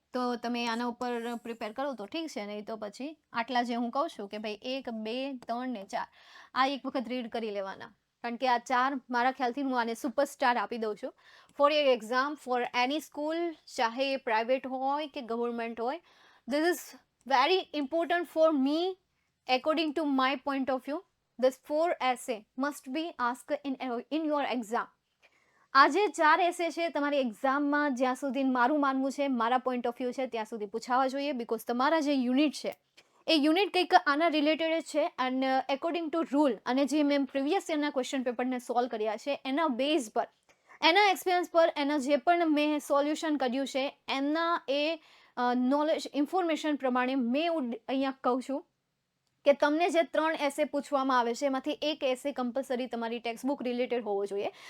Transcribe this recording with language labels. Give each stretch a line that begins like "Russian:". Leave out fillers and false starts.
Gujarati: તો તમે આના ઉપર પ્રિપેર કરો તો ઠીક છે, નહીં તો પછી આટલા જે હું કહું છું કે ભાઈ 1, 2, 3 ને 4 આ એક વખત રીડ કરી લેવાના, કારણ કે આ 4 મારા ખ્યાલથી હું આને સુપરસ્ટાર આપી દઉં છું
English: for your exam, for any school,
Gujarati: ચાહે એ પ્રાઇવેટ હોય કે ગવર્મેન્ટ હોય.
English: This is very important for me according to my point of view. This 4 essay must be asked in your exam.
Gujarati: આ જે 4 એસે છે તમારી એક્ઝામમાં જ્યાં સુધી મારું માનવું છે, મારા પોઈન્ટ ઓફ વ્યૂ છે ત્યાં સુધી પૂછાવા જોઈએ, બિકોઝ તમારા જે યુનિટ છે એ યુનિટ કંઈક આના રિલેટેડ જ છે.
English: and according to rule
Gujarati: અને જે મેં પ્રીવિયસ યરના ક્વેશ્ચન પેપરને સોલ્વ કર્યા છે એના બેઝ પર, એના એક્સપિરિયન્સ પર, એના જે પણ મેં સોલ્યુશન કર્યું છે એના એ નોલેજ ઇન્ફોર્મેશન પ્રમાણે મેં અહીંયા કહું છું કે તમને જે 3 એસે પૂછવામાં આવે છે એમાંથી એક એસે કમ્પલસરી તમારી ટેક્સ્ટબુક રિલેટેડ હોવો જોઈએ.